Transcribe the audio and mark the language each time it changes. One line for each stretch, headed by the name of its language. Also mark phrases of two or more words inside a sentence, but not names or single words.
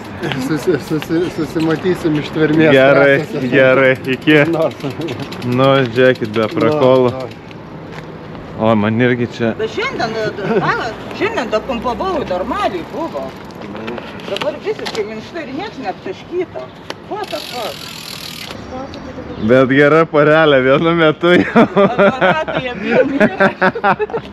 Lithuanian: Susimatysim iš tvermės. Gerai, gerai, iki. Nu, žiūrėkit, be prakolų. O, man irgi čia. Bet šiandien dopumpavau, normaliai buvo. Dabar visiškai minkšta ir nieks neaptaškyta.
English: What the fuck?
Lithuanian: Bet gera porelė vienu metu jau. Advokatai abiem.